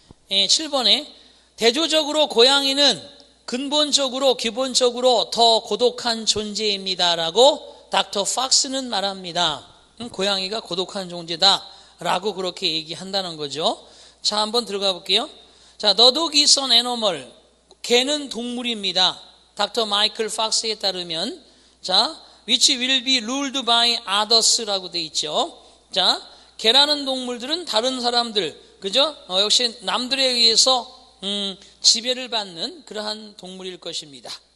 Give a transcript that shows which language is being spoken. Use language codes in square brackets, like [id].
[ko] 7번에 대조적으로 고양이는 근본적으로 기본적으로 더 고독한 존재입니다 라고 닥터 팍스는 말합니다. 고양이가 고독한 존재다 라고 그렇게 얘기한다는 거죠. 자 한번 들어가 볼게요. 자 [en] The dog is an animal, [ko] 개는 동물입니다. 닥터 마이클 팍스에 따르면 자 [en] which will be ruled by others [ko] 라고 돼 있죠. 자 개라는 동물들은 다른 사람들 그죠? 역시 남들에 의해서 지배를 받는 그러한 동물일 것입니다.